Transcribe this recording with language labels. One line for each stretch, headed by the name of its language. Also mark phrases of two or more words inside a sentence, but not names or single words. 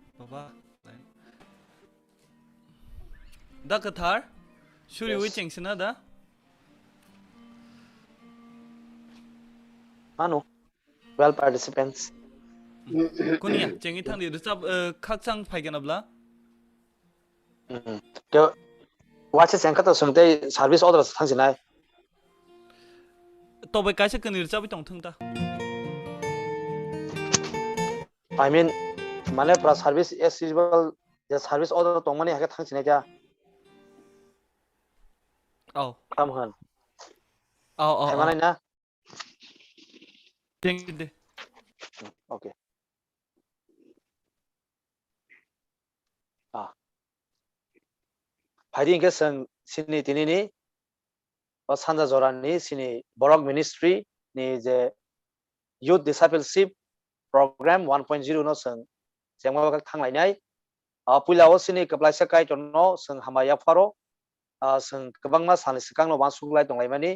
Kok Borok: Apa? Da Kaitor? Shuri wi chengsina da?
English: Anu, well participants.
Kok Borok: Kunia chengi thang di rusab khak chang phaigen abla? Ke watch sengka to sungte
English: service order
Kok Borok: thang sinai. Tobai kaisa kani rusab tong thang ta.
English: I mean,
Kok Borok: mane pra
English: service as usual the service order
Kok Borok: tong mani hake thang sinai ja. Oh. Kam han. Oh. Hai mana na? Chengi de.
English: Okay.
Kok Borok: Hari ingke seng sini tini ni sanja joran ni sini borok ministry ni je
English: youth discipleship program 1.0
Kok Borok: no seng jengma bakal thang lainai puilao sini keplaisa Kaitor no seng Hambai faro seng kebangma sani sekang no masuk tong laimani